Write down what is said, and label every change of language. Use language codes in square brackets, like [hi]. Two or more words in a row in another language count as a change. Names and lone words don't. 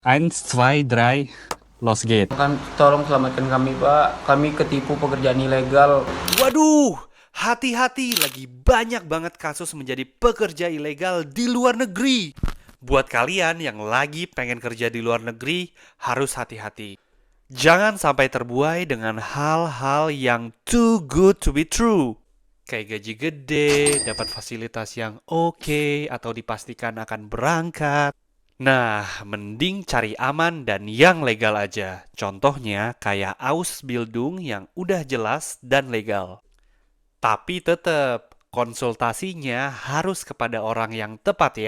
[de] Eins, zwei, drei, los geht. [id] Tolong selamatkan kami, Pak. Kami ketipu pekerjaan ilegal. Waduh, hati-hati, lagi banyak banget kasus menjadi pekerja ilegal di luar negeri. Buat kalian yang lagi pengen kerja di luar negeri, harus hati-hati. Jangan sampai terbuai dengan hal-hal yang [en] too good to be true. [id] Kayak gaji gede, dapat fasilitas yang oke, atau dipastikan akan berangkat. Nah, mending cari aman dan yang legal aja. Contohnya kayak Ausbildung yang udah jelas dan legal. Tapi tetap, konsultasinya harus kepada orang yang tepat ya.